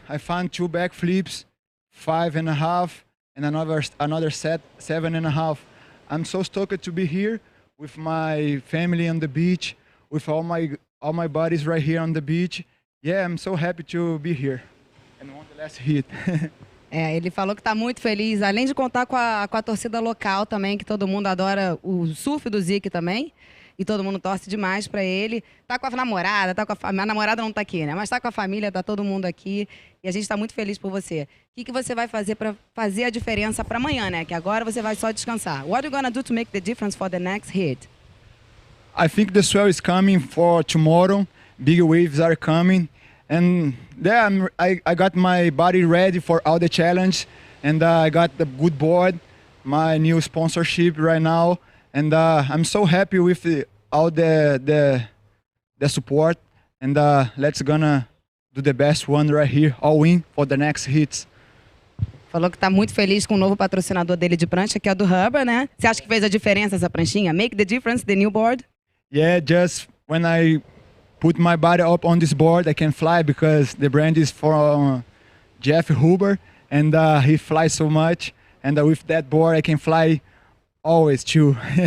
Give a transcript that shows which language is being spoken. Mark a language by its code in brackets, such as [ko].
[en] I found 2 back flips, 5.5, and another set 7.5. I'm so stoked to be here with my family on the beach, with all my buddies right here on the beach. Yeah, I'm so happy to be here. And won the last hit. [pt] Ele falou que está muito feliz, além de contar com a torcida local também, que todo mundo adora o surf do Zic também, e todo mundo torce demais para ele. Tá com a namorada, a namorada não tá aqui, né? Mas tá com a família, tá todo mundo aqui, e a gente está muito feliz por você. O que você vai fazer para fazer a diferença para amanhã, né? Que agora você vai só descansar. [en] What are you gonna do to make the difference for the next hit? I think the swell is coming for tomorrow. Big waves are coming. And there I got my body ready for all the challenge, and I got the good board, my new sponsorship right now, and I'm so happy with all the support, and let's gonna do the best one right here, all in for the next hits. [pt] Falou que está muito feliz com o novo patrocinador dele de prancha, que é do Rubber, né? Você acha que fez a diferença essa pranchinha? [en] Make the difference, the new board? Yeah, just when I put my body up on this board, I can fly because the brand is from Jeff Huber, and he flies so much. And with that board, I can fly always too.